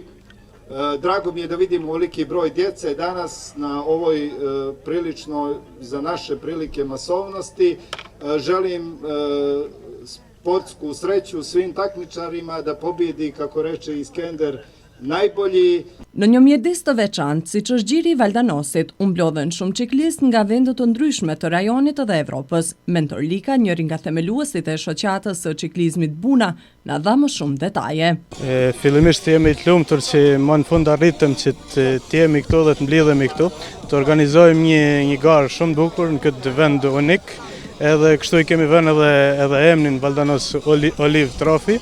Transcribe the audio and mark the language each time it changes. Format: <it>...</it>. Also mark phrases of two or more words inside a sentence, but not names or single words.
<sr>Drago mi je da vidimo veliki broj djece danas na ovoj prilično za naše prilike masovnosti. Želim sportsku sreću svim takmičarima da pobjedi, kako reče i Skender, najbolji.</sr> <sq>Në një mjedis të veçantë, siç është Gjiri i Valdanosit, u mblodhen shumë ciklistë nga vende të ndryshme të rajonit dhe Evropës. Mentor Lika, njëri nga themeluesit e shoqatës së ciklizmit Buna, na dha më shumë detaje. Fillimisht jemi të lumtur që më në fund arritëm që të jemi këtu dhe të mblidhemi këtu, të organizojmë një garë shumë bukur në këtë vend unik, edhe kështu i kemi vënë edhe emrin Valdanos Olive Trophy.</sq>